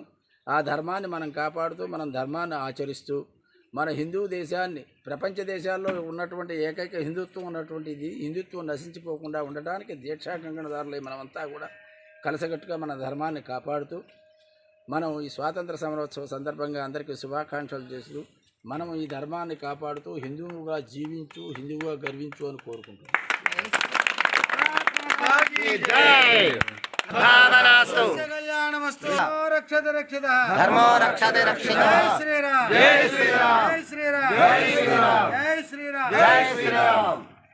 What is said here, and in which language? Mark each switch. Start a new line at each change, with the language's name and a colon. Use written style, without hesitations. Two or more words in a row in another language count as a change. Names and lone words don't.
Telugu: ఆ ధర్మాన్ని మనం కాపాడుతూ మనం ధర్మాన్ని ఆచరిస్తూ మన హిందూ దేశాన్ని ప్రపంచ దేశాల్లో ఉన్నటువంటి ఏకైక హిందుత్వం ఉన్నటువంటి ఇది హిందుత్వం నశించిపోకుండా ఉండటానికి దీక్షా కంకణదారులై మనమంతా కూడా కలసగట్టుగా మన ధర్మాన్ని కాపాడుతూ మనం ఈ స్వాతంత్ర సమరోత్సవ సందర్భంగా అందరికీ శుభాకాంక్షలు చేస్తూ మనం ఈ ధర్మాన్ని కాపాడుతూ హిందువుగా జీవించు హిందువుగా గర్వించు అని కోరుకుంటున్నాం।
Sanskrit: धर्मो रक्षते रक्षितः
Hindi: जय श्री राम जय श्री राम जय श्री राम जय श्री राम जय श्री राम।